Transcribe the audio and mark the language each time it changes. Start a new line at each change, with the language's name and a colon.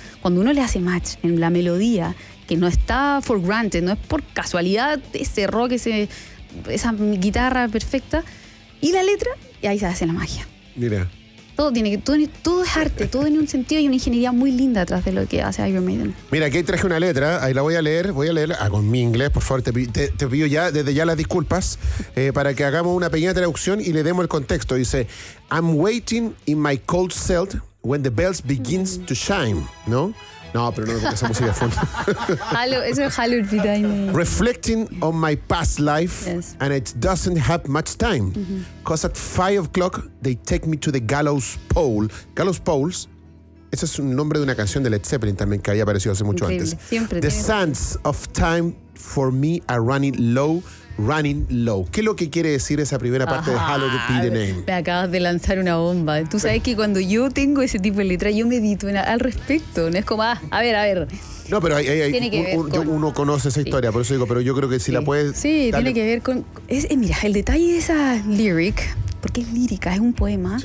Spanish: Cuando uno le hace match en la melodía, que no está
English: for granted,
Spanish: no es por casualidad ese rock, esa guitarra perfecta, y la letra, y ahí se hace la magia. Mira. Todo es arte, todo tiene un sentido y una ingeniería muy linda atrás de lo que hace Iron Maiden. Mira, aquí traje una letra, ahí la voy a leer, con mi inglés, por favor, te pido ya, desde ya las disculpas, para que hagamos una pequeña traducción y le demos el contexto. Dice,
English: I'm waiting in my cold cell... When the bells begins to shine,
Spanish: ¿no? No, pero no, porque esa música es full. Eso es Hallowed Be Thy Name.
English: Reflecting on my past life, yes. And it doesn't have much time. Mm-hmm. Cause at 5 o'clock, they take me to the gallows pole.
Spanish: Gallows Poles, ese es un nombre de una canción de Led Zeppelin también que había aparecido hace mucho increíble. Antes. Siempre.
English: The sands of time for me are running low, running low.
Spanish: ¿Qué es lo que quiere decir esa primera parte, ajá, de Hallowed Be Thy Name? Me acabas de lanzar una bomba. Tú sabes que cuando yo tengo ese tipo de letra, yo medito al respecto. No es como, a ver. No, pero hay uno conoce esa historia, sí. Por eso digo, pero yo creo que si sí. La puedes... Sí, dale. Tiene que ver con... mira, el detalle de esa lyric, porque es lírica, es un poema.